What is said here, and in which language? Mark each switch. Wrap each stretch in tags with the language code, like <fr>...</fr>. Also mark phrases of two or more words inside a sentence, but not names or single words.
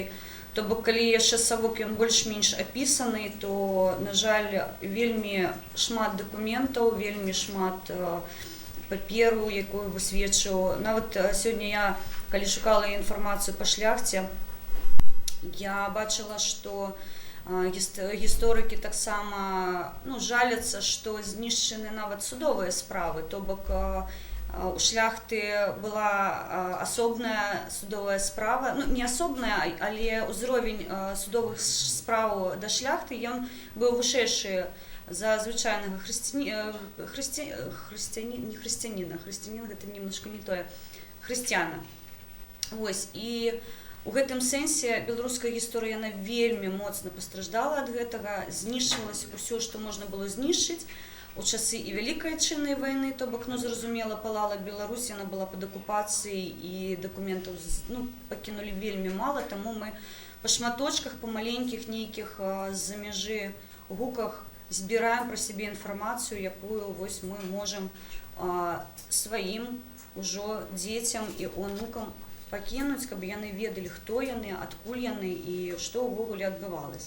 <be>То бок, калі яшчэ Савок ён больш-менш апісаны, то, на жаль, вельмі шмат дакументаў, вельмі шмат паперу, якую высведчыў. Нават сёння я, калі шукала інфармацыю па шляхце, я бачыла, што</be> <uk>Гісторики так само жаляться, що знищені навіть судові справи, то бок у шляхти була особна судова справа, не особна, але узровень судових справ до шляхти він був вищий за звичайного християнина, це</uk> <ru>немножко не то,</ru> <uk>християна.</uk> <be>Ось, і у гэтым сэнсе беларуская гісторыя яна вельмі моцна пастраждала ад гэтага, знішчвалася ўсё, што можна было знішчыць. У часы і Вялікай Адчыннай вайны, то бок, зразумела, палала Беларусь, яна была пад акупацыяй і дакументаў пакінулі вельмі мала, таму мы па шматочках, па маленькіх нейкіх з-за мяжы гуках збіраем пра сябе інфармацыю, якую вось мы можам сваім ужо дзецям і унукам пакінуць, каб яны ведалі, хто яны, адкуль яны і што ўвогуле адбывалася.</be>